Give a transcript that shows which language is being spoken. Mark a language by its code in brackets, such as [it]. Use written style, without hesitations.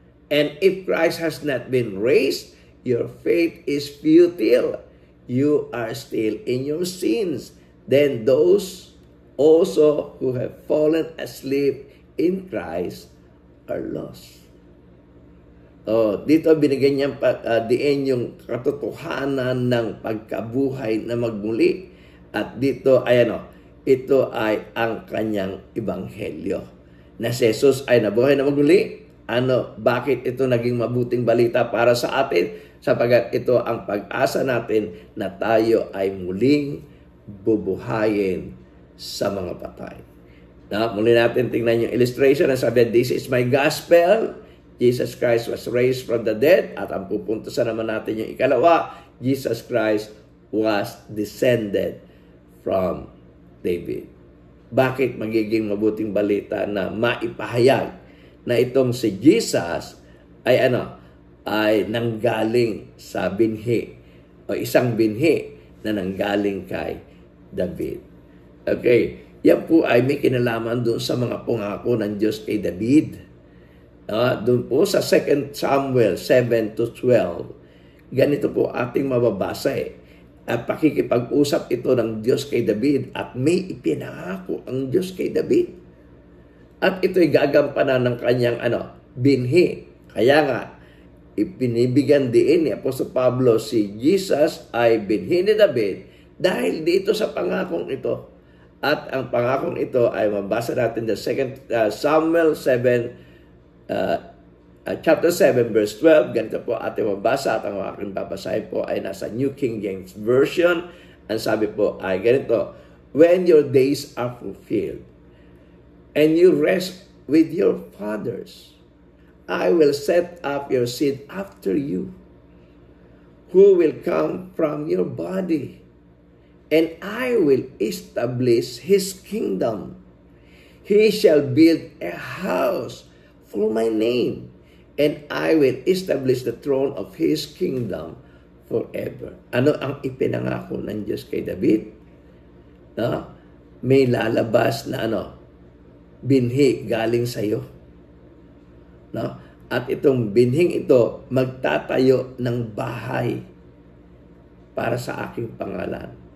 [en] And if Christ has not been raised, your faith is futile. You are still in your sins. Then those also who have fallen asleep in Christ are lost." [tl] Dito binigyan niyang diin yung katotohanan ng pagkabuhay na magmuli. At dito ay ito ay ang kanyang ebanghelyo. Na si Jesus ay nabuhay na magmuli. Bakit ito naging mabuting balita para sa atin? Sapagat ito ang pag-asa natin na tayo ay muling bubuhayin sa mga patay. Muli natin tingnan yung illustration. Sabi, [en] "This is my gospel. Jesus Christ was raised from the dead." [tl] At ang pupuntasan naman natin yung ikalawa, [en] Jesus Christ was descended from David. [tl] Bakit magiging mabuting balita na maipahayag na itong si Jesus ay ay nanggaling sa binhi o isang binhi na nanggaling kay David. Okay, yan po ay may kinalaman doon sa mga pangako ng Diyos kay David. Doon po sa 2 Samuel 7 to 12, ganito po ating mababasa At pakikipag-usap ito ng Diyos kay David at may ipinangako ang Diyos kay David. At ito'y gagampanan ng kanyang binhi. Kaya nga, ipinibigyan din ni Apostol Pablo si Jesus ay binhi ni David dahil dito sa pangakong ito. At ang pangakong ito ay mabasa natin sa 2 Samuel 7, chapter 7, verse 12. Ganito po ating mabasa at ang aking babasahin po ay nasa New King James Version. Ang sabi po ay ganito, [en] "When your days are fulfilled and you rest with your fathers, I will set up your seed after you, who will come from your body, and I will establish his kingdom. He shall build a house for my name, and I will establish the throne of his kingdom forever." [tl] Ano ang ipinangako ng Diyos kay David? May lalabas na binhi galing sa iyo. At itong binhing ito magtatayo ng bahay para sa aking pangalan.